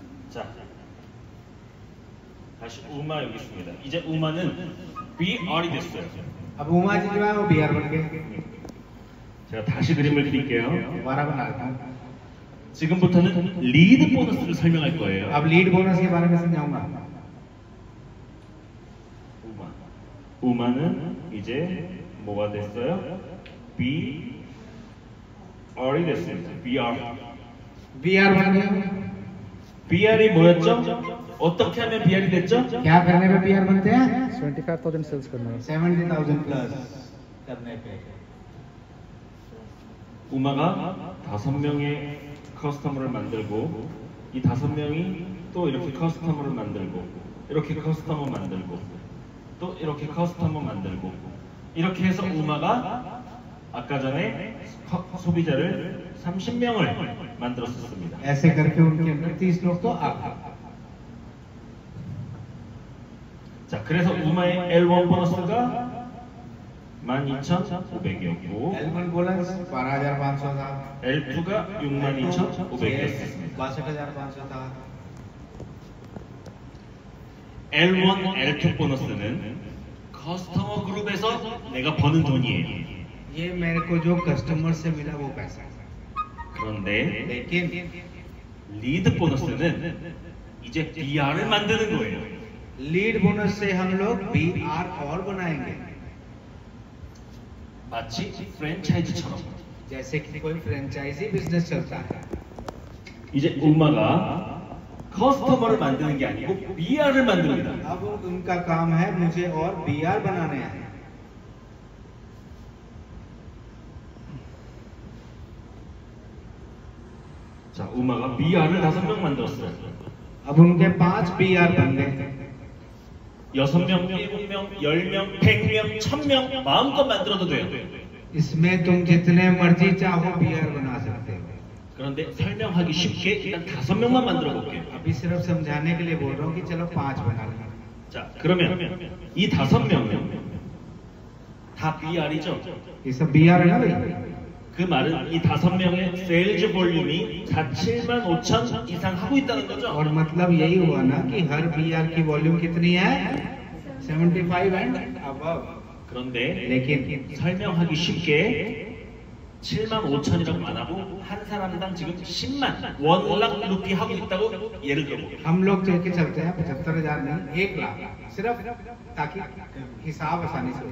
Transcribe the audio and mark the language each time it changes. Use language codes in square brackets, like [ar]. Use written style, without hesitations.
[ko] 자, 다시 우마 여기 있습니다. 이제 우마는 BR이 됐어요. [hi] अब उमा जी जो है वो BR बन गए. [ko] 제가 다시 그림을 그릴게요. [hi] दोबारा बना देता हूँ. [ko] 지금부터는 리드 보너스를 설명할 거예요. [hi] अब लीड बोनस के बारे में समझाऊंगा. [ko] 우마는 이제 뭐가 됐어요? BR이 됐습니다. BR. [hi] BR बन गए. [ko] BR이 뭐였죠? 어떻게 하면 BR이 됐죠? [hi] क्या करने पे BR बनते हैं? 25,000 sales करना है. 70,000 प्लस करने पे. [ko] 우마가 5명의 커스터머를 만들고 이 5명이 또 이렇게 커스터머를 만들고 이렇게 커스터머 만들고 또 이렇게 커스터머 만들고 이렇게 해서 우마가 아까 전에 소비자를 30명을 만들었었습니다. [hi] ऐसे करके उनके अंदर 30 लोग तो आ गए. [ko] 자, 그래서 우마의 L1 보너스가 12,500이었고 [hi] L1 बोनस 12,500 था. [ko] L2가 62,500이었습니다. [hi] 62,500 था. [ko] L1, L2 보너스는 커스터머 그룹에서 내가 버는 돈이에요. [hi] ये मेरे को जो कस्टमर से मिला वो पैसा. [ko] 그런데 [hi] लेकिन [ko] 리드 보너스는 이제 BR을 만드는 거예요. [hi] लीड बोनस से हम लोग BR और बनाएंगे. [ko] 마치 프랜차이즈처럼. [hi] जैसे कि कोई फ्रेंचाइजी बिजनेस चलता है. [ko] 이제 우마가 커스터머를 만드는 게 아니고 BR을 만듭니다. [hi] अब उनका काम है मुझे और BR बनाने हैं. [ko] 자, 우마가 BR을 5명 만들었어요. [hi] अब उनके 5 BR बन गए. [ko] 6명, 7명, 10명, 100명, 1000명 마음껏 만들어도 돼요. [hi] इसमें तुम जितने मर्जी चाहो BR बना सकते हो. [ko] 그런데 설명하기 쉽게 일단 5명만 만들어 볼게요. [hi] अभी सिर्फ समझाने के लिए बोल रहा हूँ कि चलो 5 बना लें. [ko] 자, 그러면 이 5명은 다 BR이죠? [hi] ये सब BR है ना भाई. [ko] 그 말은 이 5명의 세일즈 볼륨이 47,500 이상 하고 있다는 거죠? [hi] और मतलब यही हुआ ना कि हर BR की वॉल्यूम कितनी है? [en] 75 and above. [ko] 그런데 [hi] लेकिन [ko] 설명하기 쉽게 75,000이라고 안 하고 한 사람당 지금 10만 원락 루피 하고 있다고 예를 들어볼게요. [hi] हम लोग लेके चलते हैं 75,000 नहीं 1 लाख सिर्फ ताकि हिसाब आसानी से हो.